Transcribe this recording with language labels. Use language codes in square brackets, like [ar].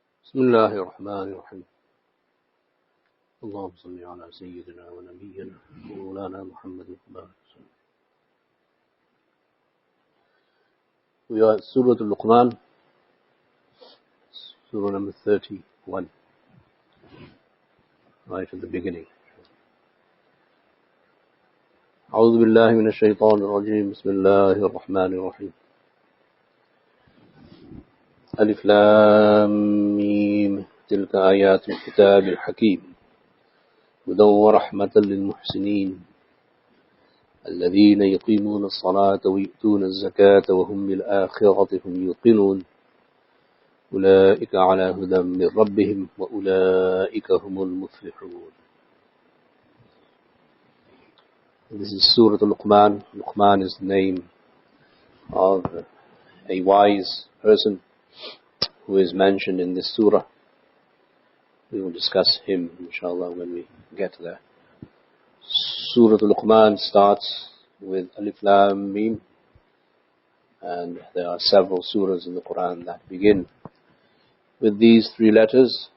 [ar] بسم الله الرحمن الرحيم اللهم صل على سيدنا ونبينا مولانا محمد وسلم. [en] We are at Surah Luqman, Surah number 31, right at the beginning. [ar] أعوذ بالله من الشيطان الرجيم بسم الله الرحمن الرحيم ألف لام ميم تلك آيات الكتاب الحكيم هدى ورحمة للمحسنين الذين يقيمون الصلاة ويؤتون الزكاة وهم بالآخرة هم يوقنون أولئك على هدى من ربهم وأولئك هم المفلحون. [en] This is Surah Luqman. Luqman is the name of a wise person who is mentioned in this surah. We will discuss him, inshallah, when we get there. Surah Luqman starts with Alif Lam Mim, and there are several surahs in the Quran that begin with these three letters.